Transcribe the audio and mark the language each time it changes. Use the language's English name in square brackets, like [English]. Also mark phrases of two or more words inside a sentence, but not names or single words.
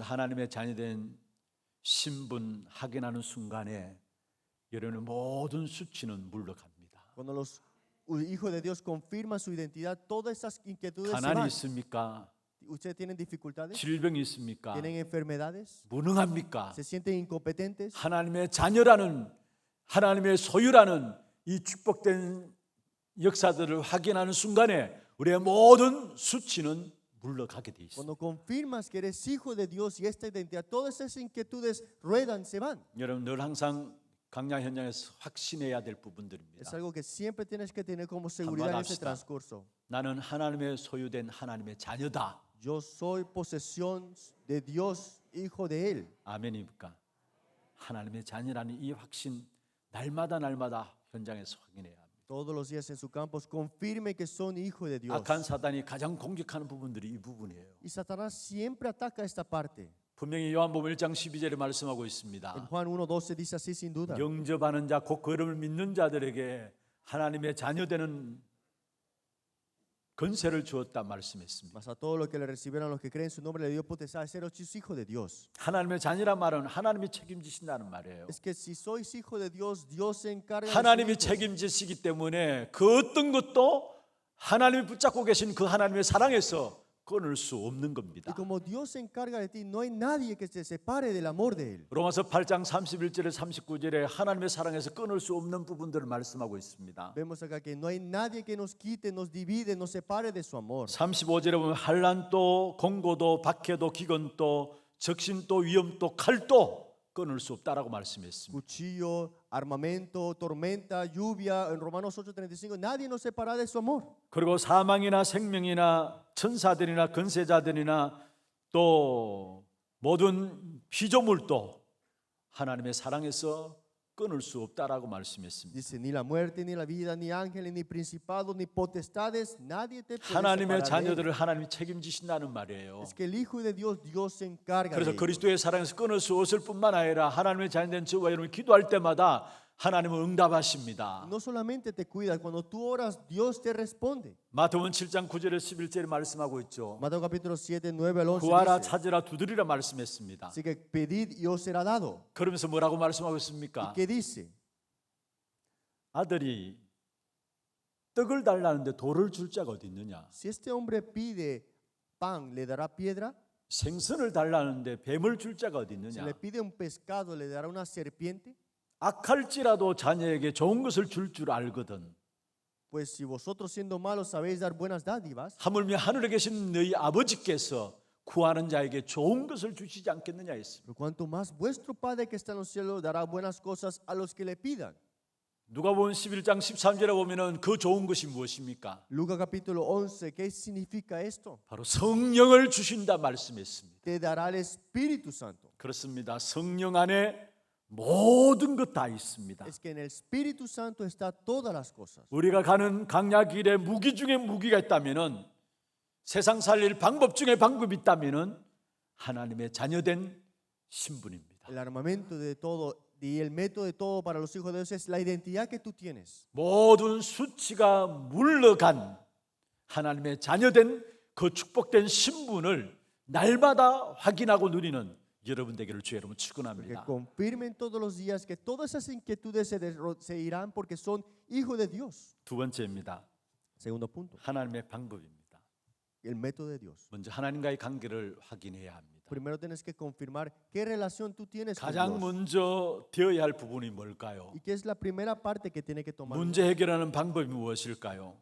[Korean] 하나님의 자녀된 신분 확인하는 순간에 여러분의 모든 수치는 물러갑니다. [Spanish] Cuando los hijos de Dios confirman su identidad, todas esas inquietudes se [Korean] 가난이 [Spanish] van. [Korean] 있습니까? [Spanish] ¿Ustedes tienen dificultades? [Korean] 질병이 있습니까? [Spanish] ¿Tienen enfermedades? [Korean] 무능합니까? [Spanish] ¿Se sienten incompetentes? [Korean] 하나님의 자녀라는, 하나님의 소유라는 이 축복된 역사들을 확인하는 순간에 우리의 모든 수치는 물러가게 돼 있습니다. [Spanish] Cuando confirmas que eres hijo de Dios y esta identidad, todas esas inquietudes ruedan, se van. [Korean] 여러분 늘 항상 강약 현장에서 확신해야 될 [Spanish] Es [Korean] 부분들입니다. [Spanish] algo que siempre tienes que tener como seguridad en este [Korean] 합시다. [Spanish] transcurso. [Korean] 나는 하나님의 소유된 하나님의 자녀다. [Spanish] Yo soy posesión de Dios, hijo de Él. [Korean] 아멘입니까? 하나님의 자녀라는 이 확신 날마다 현장에서 확인해야 합니다. [Spanish] Todos los días en su campos confirme que son hijo de Dios. [Korean] 악한 사단이 가장 공격하는 부분들이 이 부분이에요. [Spanish] Y Satanás siempre ataca esta parte. [Korean] 분명히 요한복음 1장 12절에 말씀하고 [Spanish] En [Korean] 있습니다. [Spanish] Juan 1:12 dice así sin duda. [Korean] 영접하는 자, 곧 그름을 믿는 자들에게 하나님의 자녀되는 권세를 주었다 말씀했습니다. [Spanish] Mas a todos los que le recibieron, a los que creen en su nombre, le dio potestad de ser hijos de Dios. [Korean] 하나님의 자녀란 말은 하나님이 책임지신다는 말이에요. [Spanish] Es que si sois hijo de Dios, Dios se encarga de sus [Korean] 하나님이 [Spanish] hijos. [Korean] 책임지시기 때문에 그 어떤 것도 하나님이 붙잡고 계신 그 하나님의 사랑에서 끊을 수 없는 [Spanish] Y [Korean] 겁니다. [Spanish] como Dios se encarga de ti, no hay nadie que se separe del amor de Él. [Korean] 로마서 8장 31절에 39절에 하나님의 사랑에서 끊을 수 없는 부분들을 말씀하고 있습니다. [Spanish] Vemos acá que no hay nadie que nos quite, nos divide, nos separe de su amor. [Korean] 35절에 보면 환난도 공고도 박해도 기근도 적신도 위험도 칼도 끊을 수 없다라고 말씀했습니다. [Spanish] Cuchillo, armamento, tormenta, lluvia. En Romanos 8:35, nadie nos separa de su amor. [Korean] 그리고 사망이나 생명이나 천사들이나 권세자들이나 또 모든 피조물도 하나님의 사랑에서 끊을 수 없다라고 말씀했습니다. [Spanish] Dice, ni la muerte, ni la vida, ni ángeles, ni principados, ni potestades, nadie te puede [Korean] 하나님의 [Spanish] separar de Él. [Korean] 자녀들을 하나님이 책임지신다는 말이에요. [Spanish] Es que el Hijo de Dios, Dios se encarga de [Korean] 그래서 [Spanish] ellos. [Korean] 그리스도의 사랑에서 끊을 수 없을 뿐만 아니라 하나님의 자녀된 저와 여러분이 기도할 때마다 하나님은 응답하십니다. [Spanish] No solamente te cuida, cuando tú oras, Dios te responde. [Korean] 마태복음 7장 9절에 11절에 말씀하고 있죠. [Spanish] Mateo capítulo 7, 9 al 11 [Korean] 구하라 [Spanish] dice, [Korean] 찾으라 두드리라 말씀했습니다. [Spanish] así que pedid y os será dado. [Korean] 그러면서 뭐라고 말씀하고 [Spanish] ¿Y [Korean] 있습니까? [Spanish] qué dice? [Korean] 아들이 떡을 달라는데 돌을 줄 자가 어디 있느냐? [Spanish] Si este hombre pide pan, ¿le dará piedra? [Korean] 생선을 달라는데 뱀을 줄 자가 어디 [Spanish] Si [Korean] 있느냐? [Spanish] le pide un pescado, ¿le dará una serpiente? [Korean] 악할지라도 자녀에게 좋은 것을 줄 알거든. [Spanish] Pues si vosotros siendo malos sabéis dar buenas dádivas, [Korean] 하물며 하늘에 계신 너희 아버지께서 구하는 자에게 좋은 것을 주시지 않겠느냐 했습니다. [Spanish] pero cuanto más vuestro Padre que está en los cielos dará buenas cosas a los que le pidan. [Korean] 누가복음 11장 13절에 보면은 그 좋은 것이 무엇입니까? [Spanish] Lucas capítulo 11, ¿qué significa esto? [Korean] 바로 성령을 주신다 말씀했습니다. [Spanish] Te dará el Espíritu Santo. [Korean] 그렇습니다. 성령 안에 모든 것 다 있습니다. [Spanish] Es que en el Espíritu Santo está todas las cosas. [Korean] 우리가 가는 강야 길에 무기 중에 무기가 있다면은 세상 살릴 방법 중에 방법이 있다면은 하나님의 자녀된 신분입니다. [Spanish] El armamento de todo y el método de todo para los hijos de Dios es la identidad que tú tienes. [Korean] 모든 수치가 물러간 하나님의 자녀된 그 축복된 신분을 날마다 확인하고 누리는 여러분 되기를 주 여러분 [Spanish] Que [Korean] 축원합니다. [Spanish] confirmen todos los días que todas esas inquietudes se irán porque son hijos de Dios. [Korean] 두 번째입니다. [Spanish] Segundo punto, [Korean] 하나님의 방법입니다. [Spanish] el método de Dios. [Korean] 먼저 하나님과의 관계를 확인해야 합니다. [Spanish] Primero tienes que confirmar qué relación tú tienes con [Korean] 가장 [Spanish] Dios. [Korean] 먼저 되어야 할 부분이 뭘까요? [Spanish] ¿Y qué es la primera parte que tiene que tomar? [Korean] 문제 해결하는 방법이 무엇일까요?